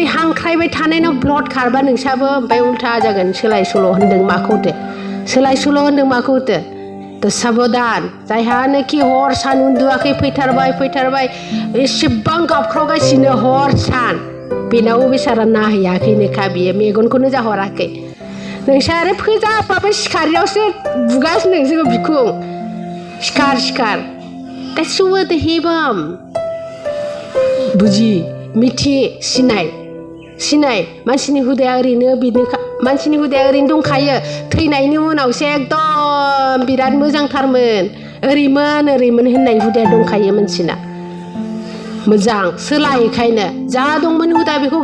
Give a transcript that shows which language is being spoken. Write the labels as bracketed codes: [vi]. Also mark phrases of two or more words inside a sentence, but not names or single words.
[brx] हांख्रायबाय थानायनाव ब्लड खारबा नोंसाबो ओमफ्राय उल्था जागोन सोलाय सोल' होनदों माखौथो सोलाय सोल' होनदों माखौथो थ' साबधान जायहानोखि हर सान उन्दुवाखै फैथारबाय एसेबां गाबख्रावगासिनो हर सान बेनाव बेसारा नाहैयाखैनोखा बियो मेगनखौनो जाहराखै नोंसा आरो फोजाफ्राबो सिखारियावसो बुगासिनो नोंसोरखौ बिखुं सिखार [en] that's what the [brx] hebam बुजि मिथि सिनाय मानसिनि हुदाया ओरैनो बिदिनोखा मानसिनि हुदाया ओरैनो दंखायो थैनायनि उनावसो एकदम बिराद मोजांथारमोन ओरैमोन होननाय हुदाया दंखायो मानसिना मोजां सोलाय बेखायनो जा दंमोन हुदा बेखौ